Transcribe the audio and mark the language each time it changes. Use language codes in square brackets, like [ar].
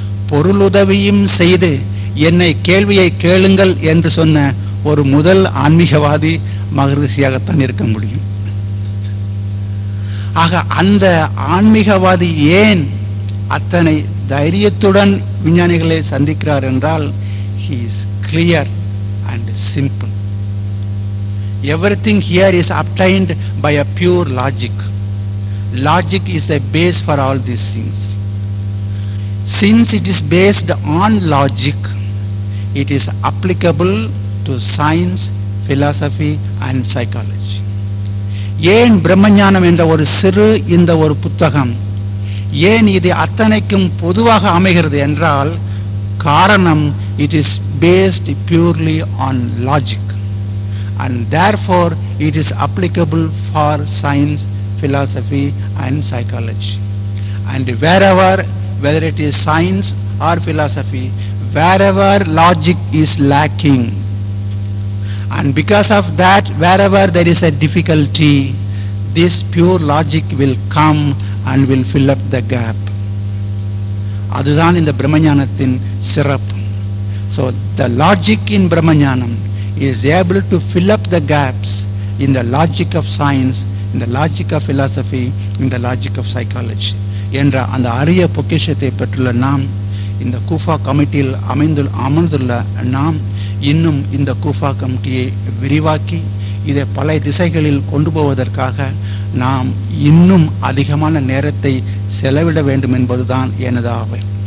[ta] பொருளுதவியும் செய்து என்னை கேள்வியை கேளுங்கள் என்று சொன்ன ஒரு முதல் ஆன்மீகவாதி மகரிஷியாகத்தான் இருக்க முடியும். ஆக அந்த ஆன்மீகவாதி ஏன் அத்தனை தைரியத்துடன் விஞ்ஞானிகளை சந்திக்கிறார் என்றால், [en] he is clear and simple. Everything here is obtained by a pure logic. Logic is the base for all these things. Since it is based on logic, it is applicable to science, philosophy and psychology. [ta] ஏன் பிரம்மஞானம் என்ற ஒரு சிறு இந்த ஒரு புத்தகம் ஏன் இது அத்தனைக்கும் பொதுவாக அமைகிறது என்றால், காரணம் [en] it is based purely on logic and therefore it is applicable for science, philosophy and psychology. And wherever, whether it is science or philosophy, wherever logic is lacking, And because of that, wherever there is a difficulty, this pure logic will come and will fill up the gap. [ta] அதுதான் இந்த பிரம்மஞானத்தின் சிறப்பு. [en] So the logic in Brahmanyanam is able to fill up the gaps in the logic of science, in the logic of philosophy, in the logic of psychology. [ta] என்ற அந்த அரிய பொக்கிஷத்தை பெற்றுள்ள நாம், இந்த கூஃபா கமிட்டியில் அமர்ந்துள்ள நாம் இன்னும் இந்த கூஃபா கமிட்டியை விரிவாக்கி இதை பல திசைகளில் கொண்டு போவதற்காக நாம் இன்னும் அதிகமான நேரத்தை செலவிட வேண்டும் என்பதுதான் எனது ஆவை.